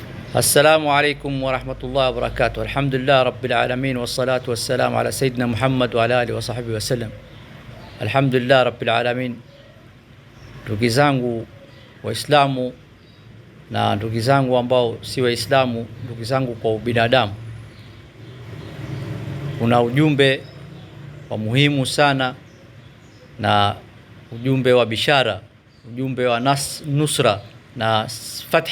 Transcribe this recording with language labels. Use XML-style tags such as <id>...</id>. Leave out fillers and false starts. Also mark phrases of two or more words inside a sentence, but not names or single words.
<ar>السلام عليكم ورحمة الله وبركاته. الحمد لله رب العالمين والصلاة والسلام على سيدنا محمد وعلى آله وصحبه وسلم. الحمد لله رب العالمين.</ar> <sw>Ndugu zangu Waislamu na ndugu zangu ambao si Waislamu, ndugu zangu kwa ubinadamu, kuna ujumbe wa muhimu sana na ujumbe wa bishara, ujumbe wa nusra na fath.</sw>